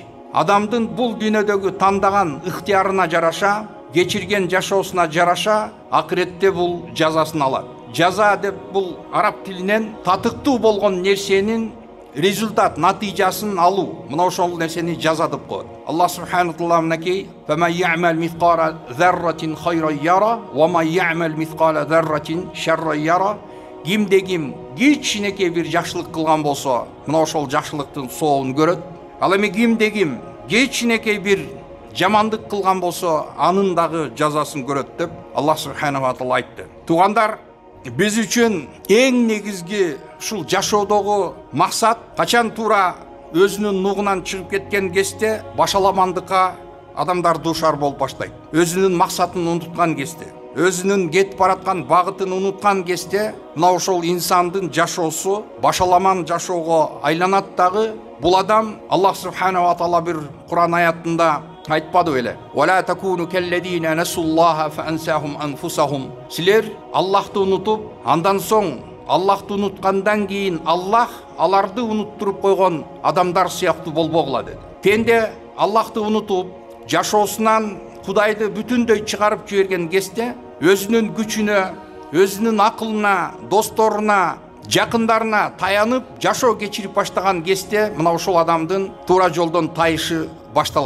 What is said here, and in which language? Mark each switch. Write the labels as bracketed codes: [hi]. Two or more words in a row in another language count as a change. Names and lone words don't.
[ky] Адамдын бул дүйнөдөгү тандаган ыктыярына жараша, кечирген жашоосуна жараша, акыретте бул жазасын алат. Жаза деп бул араб тилинен татыктуу болгон нерсенин результат, натыйжасын алуу. Мына ошол нерсени жаза деп коет. [ar] الله سبحانه وتعالى мынакей: "فمن يعمل مثقال ذرة خيرا يره ومن يعمل مثقال ذرة شرا يره." [ky] Кимде-ким кичинекей бир жакшылык кылган болсо, мына ошол жакшылыктын соогун көрөт. Ал эми кимде-ким кичинекей бир жамандык кылган болсо, анын дагы жазасын көрөт деп [ar] الله سبحانه وتعالى [ky] айтты. Туугандар, биз үчүн эң негизги ушул жашоодогу максат качан туура өзүнүн нугунан чыгып кеткен кезде башаламандыкка адамдар дуушар болуп баштайт. Өзүнүн максатын унуткан кезде, өзүнүн кетип бараткан багытын унуткан кезде, мына ошол инсандын жашоосу башаламан жашоого айланат дагы. Бул адам [ar] الله سبحانه وتعالى [ky] бир Кур'ан аятында айтпады беле: [ar] "ولا تكونوا كالذين نسوا الله فأنساهم أنفسهم." [ky] Силер Аллахты унутуп, андан соң Аллахты унуткандан кийин Аллах аларды унуттуруп койгон адамдар сыяктуу болбогула деди. Пенде Аллахты унутуп, жашоосунан Кудайды бүтүндөй чыгарып жиберген кезде өзүнүн күчүнө, өзүнүн акылына, досторуна, жакындарына таянып жашоо кечирип баштаган кезде мына ошол адамдын туура жолдон тайышы башталат.